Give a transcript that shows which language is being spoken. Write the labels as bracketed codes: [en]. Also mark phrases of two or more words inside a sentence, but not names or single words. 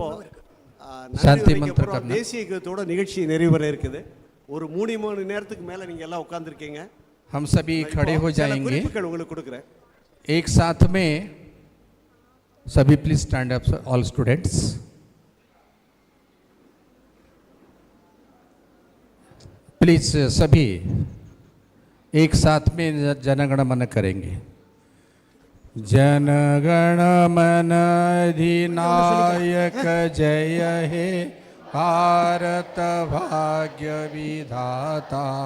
[ta] சாந்தி மந்திரம் करना। தேசிய கீதத்தோட நிகழ்ச்சி நிறைவேற இருக்குது. ஒரு 3 மணி நேரத்துக்கு மேல நீங்க எல்லாம் உட்கார்ந்திருக்கீங்க. [hi] हम सभी खड़े हो जाएंगे [ta] குறிப்புகள் உங்களுக்கு கொடுக்கிறேன். [hi] एक साथ में। [en] सभी please stand up all students. [hi] प्लीज सभी एक साथ में जनगण मन करेंगे। [bn] জনগণ মন অধিনায়ক জয় হে ভারত ভাগ্য বিধাতা।